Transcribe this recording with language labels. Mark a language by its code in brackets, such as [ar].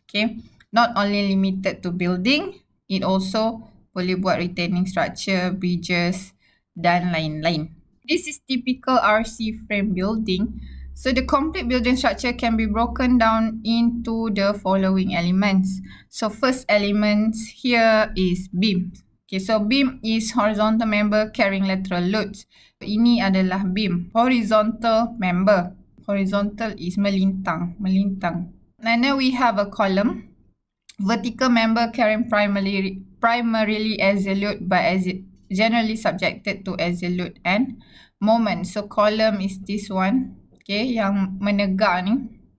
[en] Okay, not only limited to building, it also [ms] boleh buat [en] retaining structure, bridges [ms] dan lain-lain. [en] This is typical RC frame building. So the complete building structure can be broken down into the following elements. So first elements here is beam. Okay, so beam is horizontal member carrying lateral loads. [ms] Ini adalah beam, [en] horizontal member. Horizontal is [ms] melintang. [en] And then we have a column, vertical member carrying primarily axial load but generally subjected to axial load and moment. So column is this one, okay, [ms] yang menegak ni.